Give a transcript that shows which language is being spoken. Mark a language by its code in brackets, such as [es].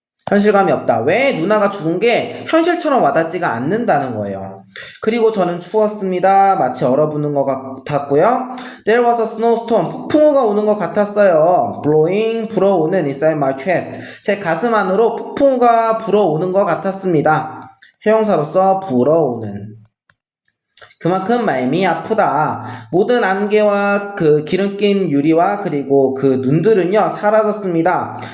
[ko] 현실감이 없다. 왜? 누나가 죽은 게 현실처럼 와닿지가 않는다는 거예요. 그리고 저는 추웠습니다. 마치 얼어붙는 것 같았고요. [en] There was a snowstorm. [ko] 폭풍우가 오는 것 같았어요. [en] Blowing, [ko] 불어오는 [en] inside my chest. [ko] 제 가슴 안으로 폭풍우가 불어오는 것 같았습니다. 형용사로서 불어오는. 그만큼 마음이 아프다. 모든 안개와 기름낀 유리와 그리고 눈들은요 사라졌습니다.